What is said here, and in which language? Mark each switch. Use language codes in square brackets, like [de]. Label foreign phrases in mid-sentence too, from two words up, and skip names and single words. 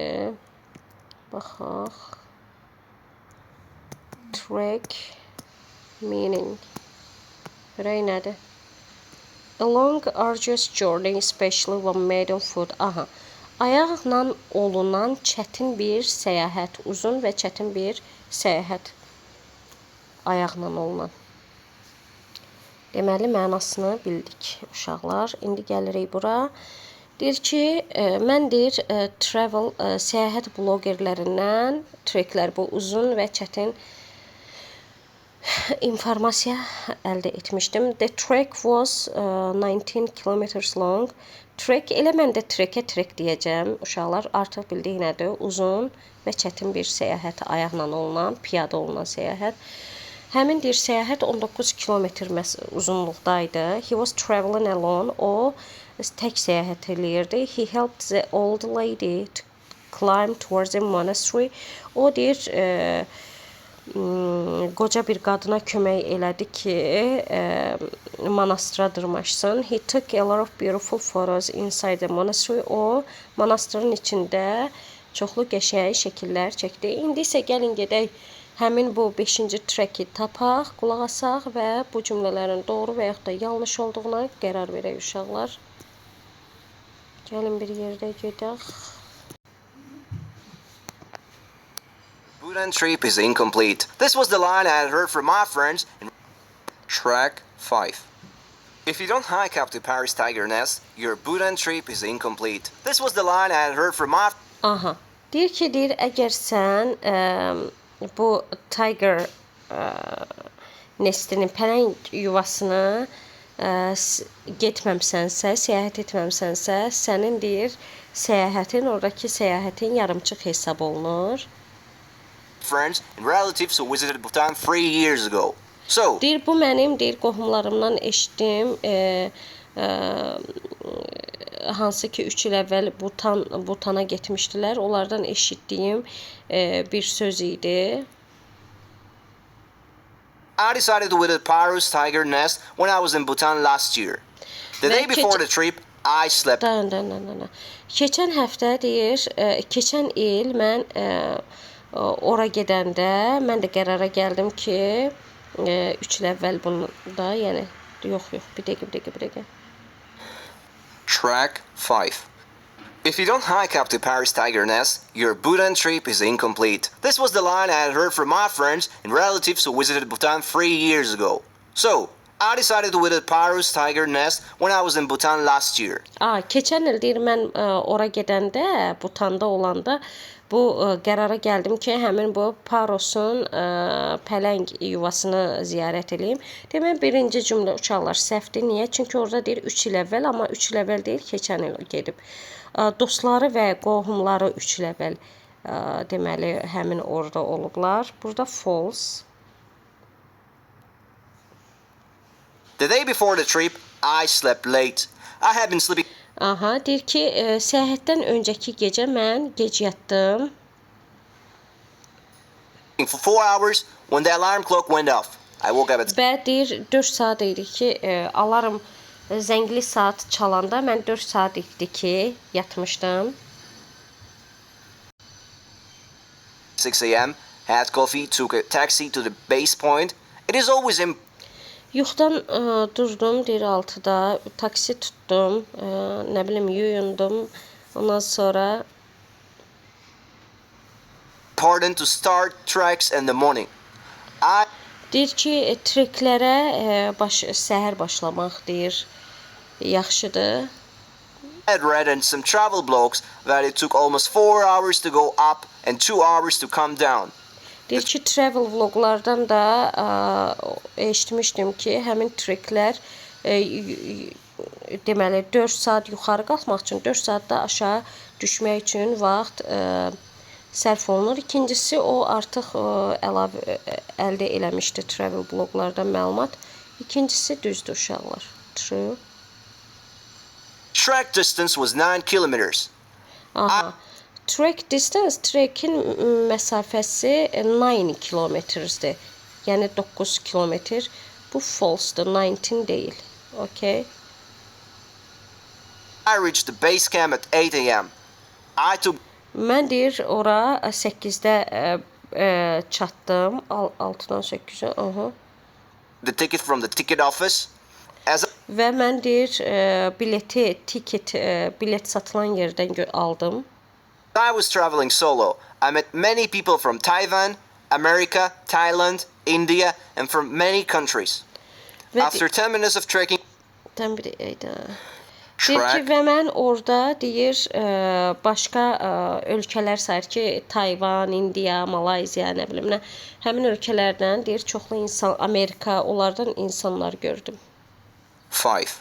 [en] Baxaq. Trek meaning. [az] Görək nədir? [en] A long arduous journey, especially when made on foot. Aha. [az] Ayaqla olunan çətin bir səyahət, uzun və çətin bir səyahət. Ayaqla olunan. Deməli, mənasını bildik uşaqlar. İndi gəlirik bura. Deyir ki, mən deyir, travel, səyahət blogerlərindən treklər, bu uzun və çətin informasiya əldə etmişdim. [en] The trek was 19 kilometers long. Trek, [az] elə mən də trekə trek deyəcəm. Uşaqlar artıq bildik nədir? Uzun və çətin bir səyahət, ayaqla olunan, piyada olunan səyahət. Həmin deyir, səyahət 19 kilometr uzunluqdaydı. [en] He was traveling alone. [az] O, tək səyahət eləyirdi. [en] He helped the old lady to climb towards the monastery. [az] O deyir, qoca bir qadına kömək elədi ki, monastıra dırmaşsın. [en] He took a lot of beautiful photos inside the monastery. [az] O, monastırın içində çoxlu qəşəng şəkillər çəkdi. İndi isə gəlin gedək həmin bu 5-ci treki tapaq, qulaq asaq və bu cümlələrin doğru və yaxud da yanlış olduğuna qərar verək uşaqlar. Gəlin bir yerdə gedək. [en] Bhutan trip is incomplete. This was the line I had heard from my friends in Track 5. If you don't hike up to Paris Tiger Nest, your Bhutan trip is incomplete. This was the line I had heard from my... Aha. [az] Deyir ki, deyir, əgər sən bu Tiger Nestinin pələng yuvasını getməmisənsə, səyahət etməmisənsə, sənin deyir səyahətin, oradakı səyahətin yarımçıq hesab olunur. [en] Friends and relatives who visited Bhutan 3 years ago. So, [az] Deyir bu mənim deyir qohumlarımdan eşitdim. Hansı ki 3 il əvvəl Bhutana getmişdilər. Onlardan eşitdiyim bir söz idi. [en] I decided to visit Paru's tiger nest when I was in Bhutan last year. The day before the trip, I slept. [az] Dayan. Keçən həftə deyir, keçən il mən ora gedəndə mən də qərara gəldim ki, 3 il əvvəl bunda, yəni yox, bir dəqiqə. [en] Track 5. If you don't hike up to Paris Tiger Nest, your Bhutan trip is incomplete. This was the line I had heard from my friends and relatives who visited Bhutan 3 years ago. So, I decided to visit Paru's Tiger Nest when I was in Bhutan last year. [az] Keçən il deyir mən ora gedəndə, Bhutanda olanda bu qərara gəldim ki, həmin bu Parosun pələng yuvasını ziyarət edeyim. Demək birinci cümlə uşaqlar səhvdir. Niyə? Çünki orada deyir 3 il əvvəl, amma 3 il əvvəl deyil, keçən il gedib. Dostları və qohumları 3 il əvvəl deməli həmin orada olublar. Burada false. [en] The day before the trip, I slept late. I had been sleeping [az] Deyir ki, səyahətdən öncəki gecə mən gec yatdım. [en] for 4 hours when the alarm clock went off. I woke up at [az] Və deyir 4 saat idi ki, alarm zəngli saat çalanda mən 4 saat idi ki, yatmışdım. [en] 6 a.m., had coffee, took a taxi to the base point. It is always [az] Yuxudan durdum, deyir 6-da, taksi tutdum, nə bilim yuyundum. Ondan sonra [en] important to start treks in the morning. I [az] deyir ki, treklərə səhər başlamaq deyir yaxşıdır. [en] had read in some travel blogs that it took almost 4 hours to go up and 2 hours to come down. [az] Deyir ki, travel vloglardan da eşitmişdim ki, həmin treklər deməli 4 saat yuxarı qalxmaq üçün, 4 saat da aşağı düşmək üçün vaxt sərf olunur. İkincisi, o artıq əlavə əldə eləmişdi travel bloglardan məlumat. İkincisi düzdür uşaqlar. [en] True. Trek distance was 9 kilometers. Trek distance, [az] trekin məsafəsi 9 kilometrdir. Yəni 9 kilometr. Bu false-dır, 19 deyil. [en] Okay. I reached the base camp at 8 a.m. I took [az] Mən deyir ora 8-də çatdım. 6-dan 8-ə. [en] the ticket from the ticket office. As [az] Və mən deyir bilet satılan yerdən aldım. [en] I was traveling solo, I met many people from Taiwan, America, Thailand, India, and from many countries. [az] Və [en] After 10 minutes of trekking, [az] deyir ki, və mən orada deyir başqa ölkələr sayır ki, Tayvan, Indiya, Malayziya, nə bilim nə, həmin ölkələrdən deyir çoxlu insan, Amerika, onlardan insanlar gördüm. 5.